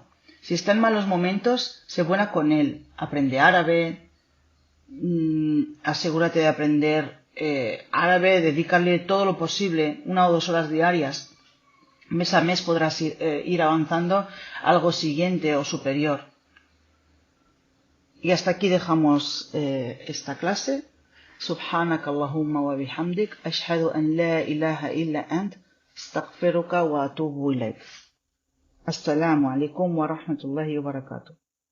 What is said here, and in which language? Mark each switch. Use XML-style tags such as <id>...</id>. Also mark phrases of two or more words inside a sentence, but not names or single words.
<es>Si está en malos momentos, sé buena con él, aprende árabe, asegúrate de aprender árabe, dedícale todo lo posible, 1 o 2 horas diarias. Mes a mes podrás ir avanzando a algo siguiente o superior. Y hasta aquí dejamos esta clase.</es> <ar>سبحانك اللهم وبحمدك، أشهد أن لا إله إلا أنت، أستغفرك وأتوب إليك. السلام عليكم ورحمة الله وبركاته.</ar>